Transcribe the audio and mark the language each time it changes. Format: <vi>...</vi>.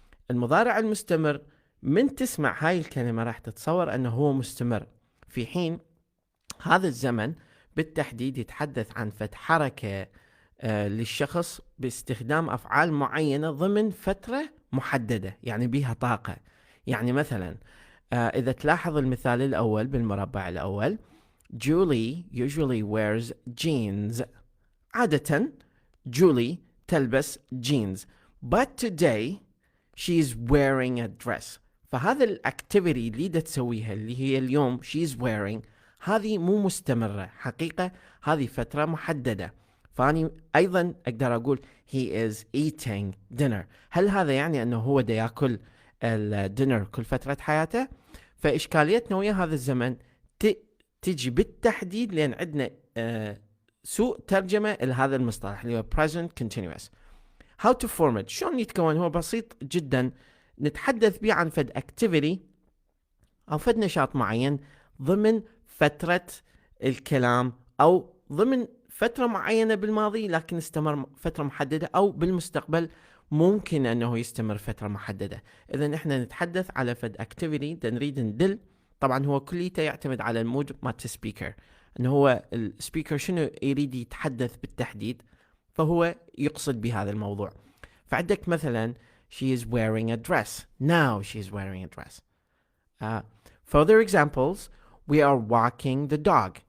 <ar>المضارع المستمر من تسمع هاي الكلمة راح تتصور أنه هو مستمر، في حين هذا الزمن بالتحديد يتحدث عن فتح حركة للشخص باستخدام أفعال معينة ضمن فترة محددة، يعني بها طاقة. يعني مثلا إذا تلاحظ المثال الأول بالمربع الأول،</ar> <en>Julie usually wears jeans.</en> <ar>عادة جولي تلبس جينز،</ar> <en>but today she's wearing a dress.</en> <ar>فهذا الاكتيفيتي اللي دا تسويها اللي هي اليوم</ar> <en>she's wearing،</en> <ar>هذه مو مستمرة حقيقة، هذه فترة محددة. فاني ايضا اقدر اقول</ar> <en>he is eating dinner.</en> <ar>هل هذا يعني انه هو دا ياكل الدينر كل فترة حياته؟ فاشكاليتنا ويا هذا الزمن تجي بالتحديد لان عندنا سوء ترجمة لهذا المصطلح اللي هو present continuous.</ar> <en>how to form it،</en> <ar>شلون يتكون؟ هو بسيط جدا، نتحدث به عن فد activity أو فد نشاط معين ضمن فترة الكلام، أو ضمن فترة معينة بالماضي لكن استمر فترة محددة، أو بالمستقبل ممكن أنه يستمر فترة محددة. إذا إحنا نتحدث على فد activity نريد ندل. طبعا هو كليته يعتمد على المود مالت السبيكر، انه هو السبيكر شنو يريد يتحدث بالتحديد، فهو يقصد بهذا الموضوع.</ar> <en>فعندك مثلا she is wearing a dress. now she is wearing a dress. further examples: we are walking the dog.</en>